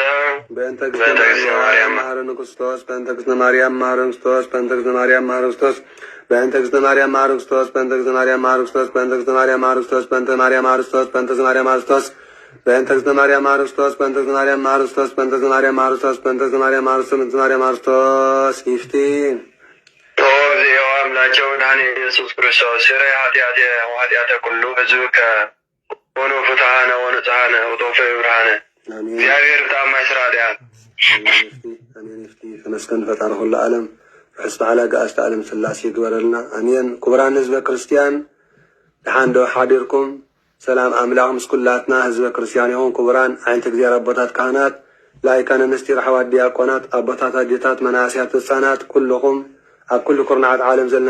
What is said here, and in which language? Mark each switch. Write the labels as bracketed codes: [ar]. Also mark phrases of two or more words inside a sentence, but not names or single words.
[gez] በእንተ እግዝእትነ ማርያም መሐረነ ክርስቶስ በእንተ እግዝእትነ ማርያም መሐረነ ክርስቶስ በእንተ እግዝእትነ ማርያም መሐረነ ክርስቶስ በእንተ እግዝእትነ ማርያም መሐረነ ክርስቶስ በእንተ እግዝእትነ ማርያም መሐረነ ክርስቶስ በእንተ እግዝእትነ ማርያም መሐረነ ክርስቶስ በእንተ ማርያም መሐረነ ክርስቶስ በእንተ ማርያም መሐረነ ክርስቶስ በእንተ እግዝእትነ ማርያም መሐረነ ክርስቶስ በእንተ እግዝእትነ ማርያም መሐረነ ክርስቶስ በእንተ እግዝእትነ ማርያም መሐረነ ክርስቶስ በእንተ እግዝእትነ ማርያም መሐረነ ክርስቶስ በእንተ ማርያም መሐረነ ክርስቶስ ይፍቲ ኦ እግዚኦ አምላኬ ወመድኃኒየ ኢየሱስ ክርስቶስ ስረይ ኃጢአቴ ወኃጢአተ ኩሉ ሕዝብከ ሆኖ ፍትሐነ ወንጽሐነ ወተወፈይ ብርሃነ እግዚአብሔር ብጣዕማይ ስራ ኃጢአት [ti] አሜን። ይፍቲ ተመስገን ፈጣሪ ኩሉ ዓለም ርሑስ በዓል አጋእዝተ ዓለም ሥላሴ ይግበረልና አሜን። ክቡራን ህዝበ ክርስቲያን ድሓን ዶ ሓዲርኩም ሰላም አምላኽ ምስ ኩላትና ህዝበ ክርስቲያን ይኹን። ክቡራን ዓይነተ እግዚአብሔር አቦታት ካህናት ላይካነ ምስጢር ኣሕዋት ዲያቆናት አቦታት ኣዴታት መናእስያት ህፃናት ኩልኹም ኣብ ኩሉ ኩርናዓት ዓለም ዘለና